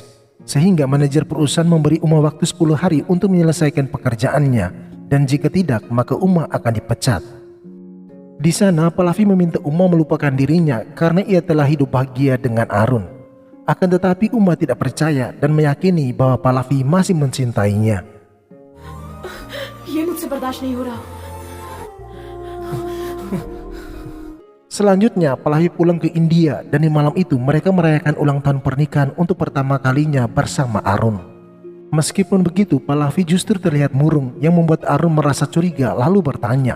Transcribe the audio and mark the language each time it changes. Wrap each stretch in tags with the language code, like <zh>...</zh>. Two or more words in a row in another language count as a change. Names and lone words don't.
<id>Sehingga manajer perusahaan memberi Uma waktu 10 hari untuk menyelesaikan pekerjaannya, dan jika tidak maka Uma akan dipecat. Di sana Pallavi meminta Uma melupakan dirinya karena ia telah hidup bahagia dengan Arun. Akan tetapi Uma tidak percaya dan meyakini bahwa Pallavi masih mencintainya.</id> <hi>ये मुझसे बर्दाश्त नहीं हो रहा।</hi> <id>Selanjutnya Pallavi pulang ke India dan di malam itu mereka merayakan ulang tahun pernikahan untuk pertama kalinya bersama Arun. Meskipun begitu, Pallavi justru terlihat murung yang membuat Arun merasa curiga lalu bertanya.</id>